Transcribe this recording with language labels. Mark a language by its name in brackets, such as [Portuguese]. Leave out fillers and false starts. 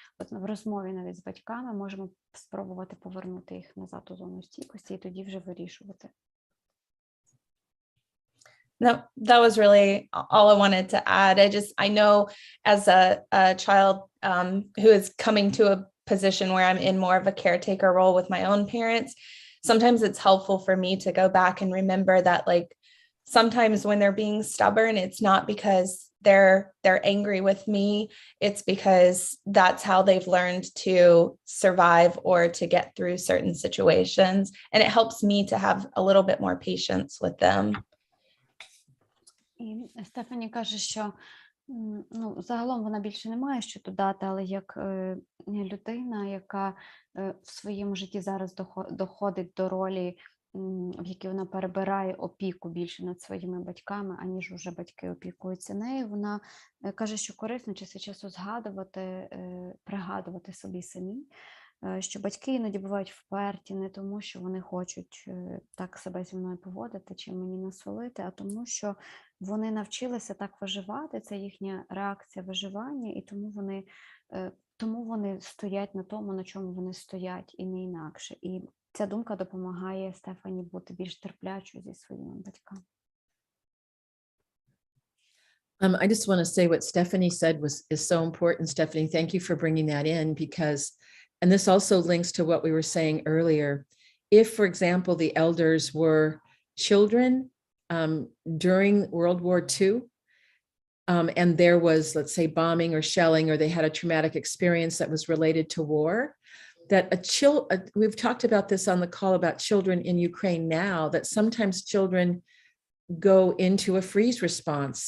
[Ukrainian] От в розмові навіть з батьками можемо спробувати повернути їх назад у зону стійкості і тоді вже вирішувати. [English] No, that was really all I wanted to add. I know as a child who is coming to a position where I'm in more of a caretaker role with my own parents, sometimes it's helpful for me to go back and remember that, like, sometimes when they're being stubborn, it's not because they're angry with me, it's because that's how they've learned to survive or to get through certain situations. And it helps me to have a little bit more patience with them. [Ukrainian] І Стефані каже, що ну, загалом вона більше не має що додати, але як людина, яка в своєму житті зараз доходить до ролі, в якій вона перебирає опіку більше над своїми батьками, аніж вже батьки опікуються нею, вона каже, що корисно час від часу згадувати, пригадувати собі самі, що батьки іноді бувають вперті не тому, що вони хочуть так себе зі мною поводити чи мені насолити, а тому, що вони навчилися так виживати, це їхня реакція виживання, і тому вони стоять на тому, на чому вони стоять, і не інакше. І ця думка допомагає Стефані бути більш терплячою зі своїми батьками. [English] I just want to say what Stephanie said is so important. Stephanie, thank you for bringing that in because, and this also links to what we were saying earlier. If, for example, the elders were children during World War II, and there was, let's say, bombing or shelling, or they had a traumatic experience that was related to war, that we've talked about this on the call about children in Ukraine now, that sometimes children go into a freeze response.